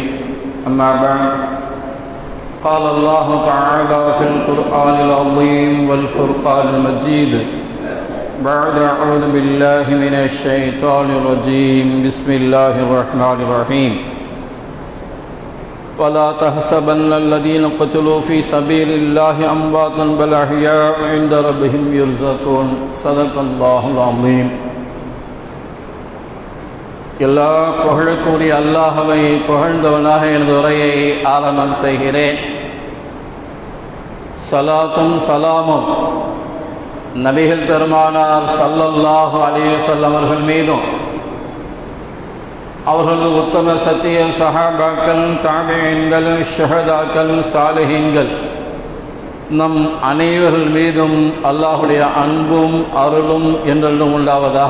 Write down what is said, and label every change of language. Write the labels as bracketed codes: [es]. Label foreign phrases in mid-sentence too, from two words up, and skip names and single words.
[ar] أما بعد، قال الله تعالى في القرآن العظيم والفرقان المجيد بعد أعوذ بالله من الشيطان الرجيم. بسم الله الرحمن الرحيم. ولا تحسبن الذين قتلوا في سبيل الله أمواتا بل أحياء عند ربهم يرزقون. صدق الله العظيم. [ta] எல்லா புகழுக்குரிய அல்லாஹ்வை புகழ்ந்தவனாக எனது உரையை ஆரம்பம் செய்கிறேன். சலாத்தும் சலாமும் நபிகள் பெருமானார் [ar] صلى الله عليه وسلم [ta] அவர்கள் மீதும், அவர்களது உத்தம சத்திய சஹாபாக்கள், தாபிஈன்கள், ஷஹதாக்கள், சாலிஹீன்கள் நம் அனைவர்கள் மீதும் அல்லாஹுடைய அன்பும் அருளும் என்றென்றும் உண்டாவதாக.